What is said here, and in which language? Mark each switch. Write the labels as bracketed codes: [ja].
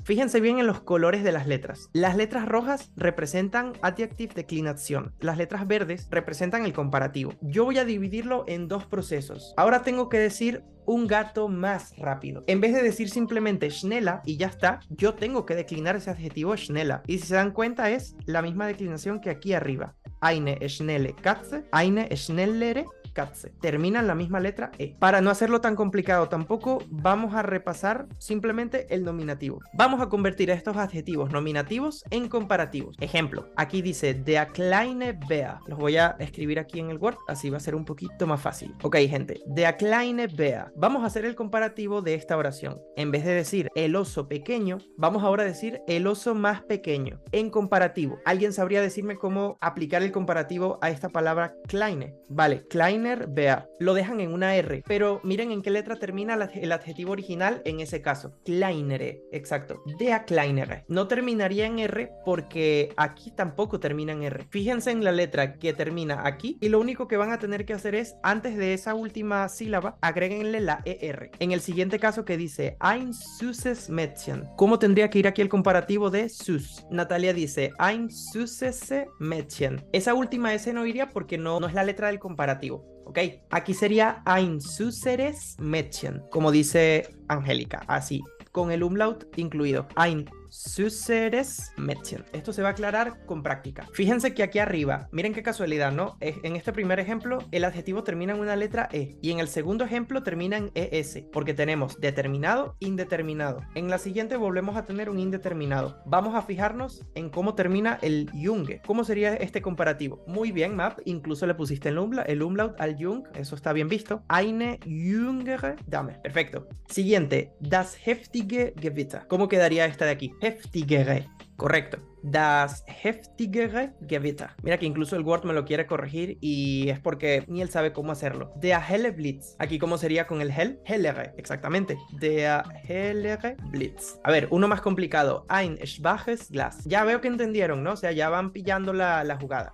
[es] Fíjense bien en los colores de las letras. Las letras rojas representan adjective declinación. Las letras verdes representan el comparativo. Yo voy a dividirlo en dos procesos. Ahora tengo que decir un gato más rápido. En vez de decir simplemente schneller y ya está, yo tengo que declinar ese adjetivo schneller. Y si se dan cuenta es la misma declinación que aquí arriba. [de] Eine schnelle Katze, eine schnellere Katze. [es] Terminan la misma letra E. Para no hacerlo tan complicado tampoco, vamos a repasar simplemente el nominativo. Vamos a convertir estos adjetivos nominativos en comparativos. Ejemplo, aquí dice [de] der kleine Bär. [es] Los voy a escribir aquí en el Word, así va a ser un poquito más fácil. Ok, gente, [de] der kleine Bär. [es] Vamos a hacer el comparativo de esta oración. En vez de decir el oso pequeño, vamos ahora a decir el oso más pequeño. En comparativo, ¿alguien sabría decirme cómo aplicar el comparativo a esta palabra kleine? Vale, kleiner Bär. Lo dejan en una R, pero miren en qué letra termina el adjetivo original en ese caso. Kleinere, exacto. Der kleinere. No terminaría en R porque aquí tampoco termina en R. Fíjense en la letra que termina aquí y lo único que van a tener que hacer es, antes de esa última sílaba, agréguenle la ER. En el siguiente caso que dice [de] ein süßes Mädchen. [es] ¿Cómo tendría que ir aquí el comparativo de süß? Natalia dice [de] ein süßes Mädchen. [es] Esa última S no iría porque no es la letra del comparativo. ¿Ok? Aquí sería [de] ein süßeres Mädchen, [es] como dice Angélica, así, con el umlaut incluido. [de] Ein süßeres Mädchen. [es] Esto se va a aclarar con práctica. Fíjense que aquí arriba, miren qué casualidad, ¿no? En este primer ejemplo, el adjetivo termina en una letra E y en el segundo ejemplo termina en ES, porque tenemos determinado, indeterminado. En la siguiente volvemos a tener un indeterminado. Vamos a fijarnos en cómo termina el Junge. ¿Cómo sería este comparativo? Muy bien, Map, incluso le pusiste el umlaut al Jung, eso está bien visto. [de] Eine jüngere Dame. [es] Perfecto. Siguiente, [de] das heftige Gewitter. [es] ¿Cómo quedaría esta de aquí? Heftigere. Correcto. [de] Das heftigere Gewitter. [es] Mira que incluso el Word me lo quiere corregir y es porque ni él sabe cómo hacerlo. [de] Der helle Blitz. [es] Aquí, ¿cómo sería con el hell? Hellere, exactamente. [de] Der hellere Blitz. [es] A ver, uno más complicado. [de] Ein schwaches Glas. [es] Ya veo que entendieron, ¿no? O sea, ya van pillando la jugada.